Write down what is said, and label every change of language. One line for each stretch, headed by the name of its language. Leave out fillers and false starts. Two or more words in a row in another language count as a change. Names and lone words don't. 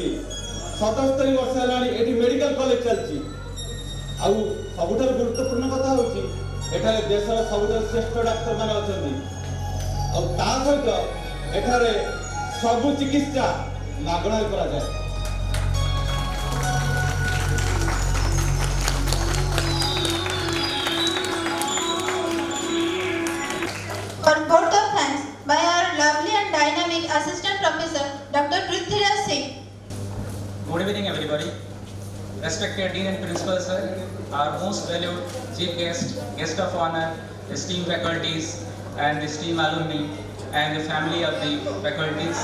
Odia: 77 ବର୍ଷ ହେଲାଣି ଏଠି ମେଡିକାଲ କଲେଜ ଚାଲିଛି। ଆଉ ସବୁଠାରୁ ଗୁରୁତ୍ୱପୂର୍ଣ୍ଣ କଥା ହେଉଛି ଏଠାରେ ଦେଶର ସବୁଠାରୁ ଶ୍ରେଷ୍ଠ ଡାକ୍ତରମାନେ ଅଛନ୍ତି ଆଉ ତା ସହିତ ଏଠାରେ ସବୁ ଚିକିତ୍ସା ମାଗଣାରେ କରାଯାଏ।
English: For vote of thanks by our lovely and dynamic assistant professor, Dr. Prithviraj Singh. Good evening, everybody. Respected Dean and Principal, sir, our most valued chief guest, guest of honor, esteemed faculties, and esteemed alumni, and the family of the faculties.